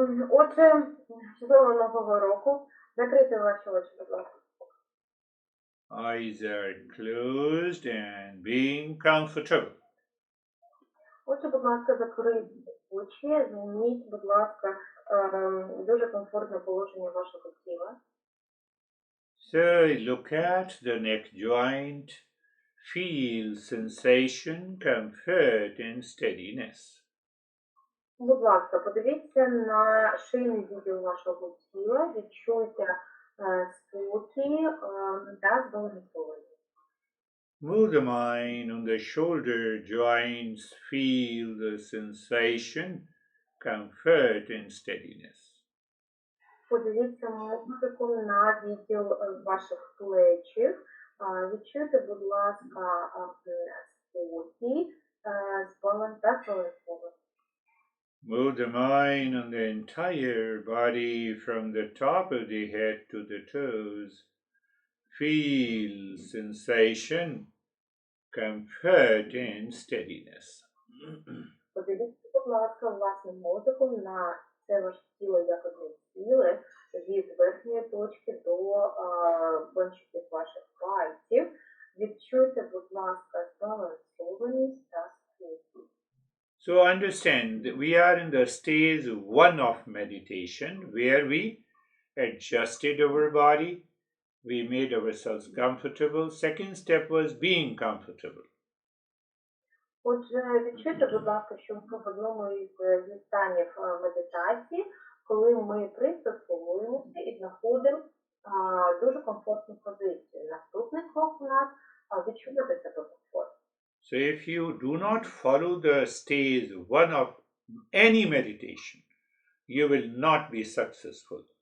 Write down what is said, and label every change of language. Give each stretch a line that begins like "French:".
Ukrainian: Отже, щасливого Нового року. Закрийте ваші очі, будь ласка.
English: Eyes are closed and being comfortable.
Ukrainian: Отже, будь ласка, закрийте очі, займіть, будь ласка, дуже комфортне положення вашого тіла.
English: So look at the neck joint, feel sensation, comfort and steadiness.
Ukrainian: Будь ласка, подивіться на шийний відділ вашого тіла, відчуйте спокій та збалансованість.
English: Move the mind on the shoulder joints, feel the sensation, comfort and steadiness.
Ukrainian: Подивіться музику на відділ ваших плечів. Відчуйте, будь ласка, спокій та збалансованість.
English: Move the mind on the entire body from the top of the head to the toes. Feel sensation, comfort and steadiness.
Ukrainian: Подивіться, будь ласка, власним мозоком на це ваше тіло як одне ціле, від верхньої точки до кончиків ваших пальців. Відчуйте, будь ласка, збалансованість та спокій.
English: So understand that we are in the stage 1 of meditation where we adjusted our body, we made ourselves comfortable. Second step was being comfortable.
Ukrainian: Отже, відчуйте, будь ласка, що ми в одному із станів медитації, коли ми пристосовуємося і знаходимо дуже комфортну позицію. Наступний крок у нас відчувати себе комфортно.
English: So if you do not follow the stage 1 of any meditation, you will not be successful.